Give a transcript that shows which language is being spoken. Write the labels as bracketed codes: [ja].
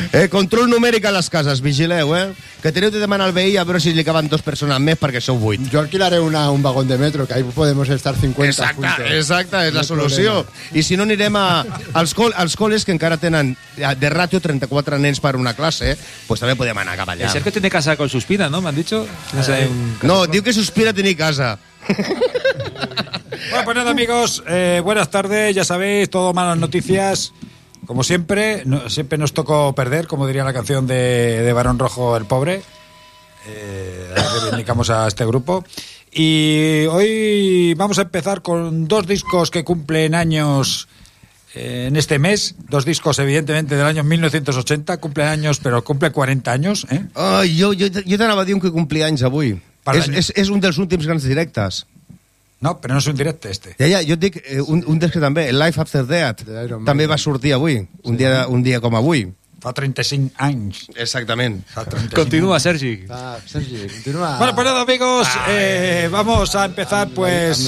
[ca] Control numèric a les cases, vigileu, eh? Que teniu de demanar al veí a veure si li caben dos persones més perquè sou vuit. [es] Jo alquilaré un vagón de metro, que ahí podemos estar 50. [ca] Exacte, és la solució. I si no, anirem als col·les que encara tenen de ràtio 34 nens per una classe, pues també podem anar cap allà. [es] El Sergio tiene casa con Suspira, ¿no? M'han dicho. No, diu que Suspira tiene casa. Bueno, pues nada, amigos. Buenas tardes, ya sabéis, todo malas noticias. Como siempre, no, siempre nos tocó perder, como diría la canción de Barón Rojo, el pobre. Reivindicamos a este grupo. Y hoy vamos a empezar con dos discos que cumplen años en este mes, dos discos evidentemente del año 1980, cumple años, pero cumple 40 años, ¿eh? [ca] Oh, yo te anava a dir un que [es] cumplía años [ca] avui. És un dels últims grans directes. No, però no és un directe, este. Ja, jo et dic un dels que també, el Life After Death, també va sortir avui, un dia com avui. Fa 35 anys. Exactament. Continua, Sergi. Va, Sergi, continua. [es] Bueno, pues nada, amigos, vamos a empezar, pues...